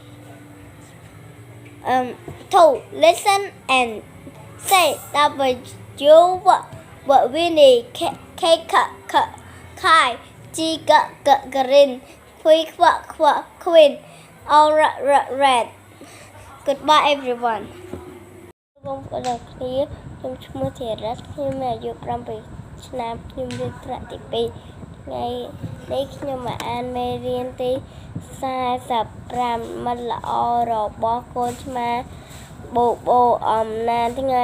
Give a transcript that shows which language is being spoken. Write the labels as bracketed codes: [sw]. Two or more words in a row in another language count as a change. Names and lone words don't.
[en] To listen and say W what we need kite G green queen all red. Goodbye everyone. [km] បងប្អូនគ្នាខ្ញុំឈ្មោះធីរិតខ្ញុំមានអាយុ7ឆ្នាំខ្ញុំរៀនថ្នាក់ទី2ថ្ងៃនេះខ្ញុំមកអានមេរៀនទី45មិត្តល្អរបស់កូនឆ្មាបូបូអំណានថ្ងៃ